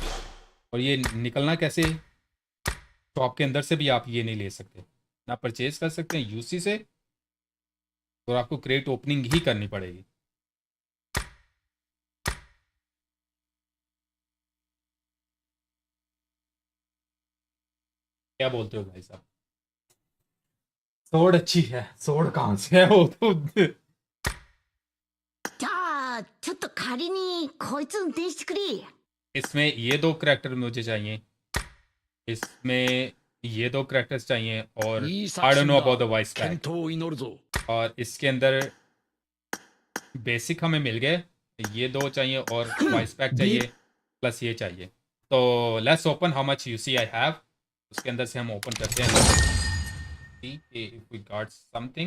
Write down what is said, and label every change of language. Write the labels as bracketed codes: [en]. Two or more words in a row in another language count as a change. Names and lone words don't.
[hi] और ये निकलना कैसे, शॉप के अंदर से भी आप ये नहीं ले सकते ना, परचेज कर सकते हैं यूसी से और आपको [en] crate opening [hi] ही करनी पड़ेगी. क्या बोलते हो भाई साहब. सोड अच्छी है, सोड कहाँ से है वो तो. [ja] じゃあちょっと仮にこいつ運転してくれ。 [hi] इसमें ये 2 करैक्टर मुझे चाहिए, इसमें ये 2 करैक्टर्स चाहिए और [ja] いい [en] आई [ja] 作 [en] डोंट [ja] 戦 [en] नो [ja] だ。 [en] about the voice [ja] 健 [en] पैक. [ja] 闘を祈るぞ。 [hi] और इसके अंदर बेसिक हमें मिल गए, ये 2 चाहिए और [en] voice pack [hi] चाहिए प्लस ये चाहिए. तो [en] let's open how much UC I have. [hi] उसके अंदर से हम ओपन करते हैं. [en] see if we got something.